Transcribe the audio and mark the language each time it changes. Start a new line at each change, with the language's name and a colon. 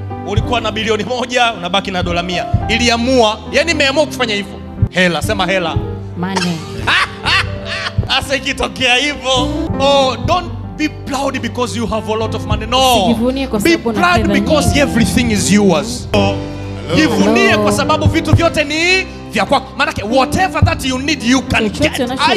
Swahili: Ulikuwa na bilioni 1 unabaki na dola 100. Iliamua, yani imeamua kufanya hivyo. Hela, sema hela.
English: Money.
Swahili: Asa ikitokea hivyo,
English: don't be proud because you have a lot of money. No. Be proud because everything is yours.
Swahili: Jivunie kwa sababu vitu vyote ni vya kwako.
English: Maana whatever that you need you can get.